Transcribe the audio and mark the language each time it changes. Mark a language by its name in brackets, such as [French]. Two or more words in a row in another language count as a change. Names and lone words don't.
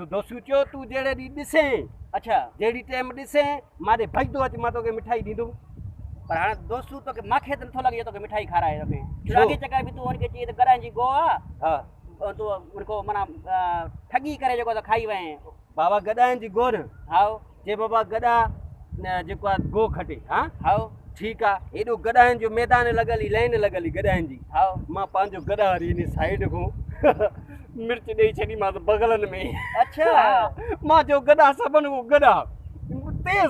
[Sindhi] दोस्तू चयो तूं जहिड़े ॾींहुं ॾिसे, अच्छा जहिड़ी टाइम ॾिसे माॾे भॼंदो अच, मां तोखे मिठाई ॾींदुमि। पर हाणे दोस्तू तोखे मूंखे त नथो लॻे तोखे मिठाई खाराए तोखे। अॻे चकर बि तूं हुनखे चई त गॾाइण जी गो आहे, हा तूं हुनखो माना ठगी करे जेको त खाई वएं। बाबा गॾाइण जी गो न। हा चए बाबा गॾा जेको आहे गो खटे। हा हा ठीकु आहे। हेॾो गॾाइण जो मैदान लॻल ई, लाइन लॻल ई गॾाइण जी। हा मां पंहिंजो गॾा वरी इन साइड खां मिर्च ॾेई छॾीमांसि बगलनि में। अच्छा मां जो गॾा सभिनि खां गॾा तेज़।